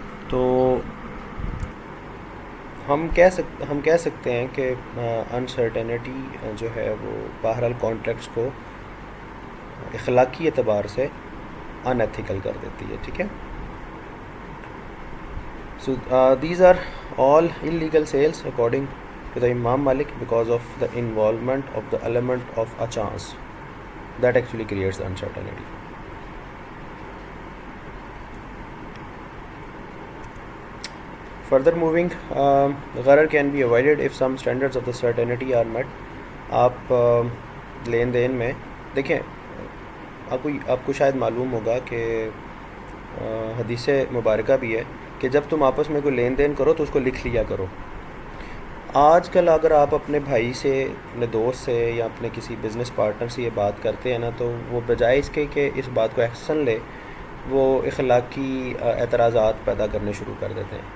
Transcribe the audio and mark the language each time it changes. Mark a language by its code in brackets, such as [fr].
[ur] تو ہم کہہ سکتے ہیں کہ انسرٹینٹی جو ہے وہ بہرحال کانٹریکٹس کو اخلاقی اعتبار سے ان ایتھیکل کر دیتی ہے. ٹھیک ہے. [en] So these are all illegal sales according to the Imam Malik because of the involvement of the element of a chance that actually creates the uncertainty. Further moving, gharar can be avoided if some standards of the certainty are met. [ur] آپ لین دین میں دیکھیں, آپ کو شاید معلوم ہوگا کہ حدیث مبارکہ بھی ہے کہ جب تم آپس میں کوئی لین دین کرو تو اس کو لکھ لیا کرو. آج کل اگر آپ اپنے بھائی سے, اپنے دوست سے یا اپنے کسی بزنس پارٹنر سے یہ بات کرتے ہیں نا, تو وہ بجائے اس کے کہ اس بات کو ایکشن لے, وہ اخلاقی اعتراضات پیدا کرنے شروع کر دیتے ہیں.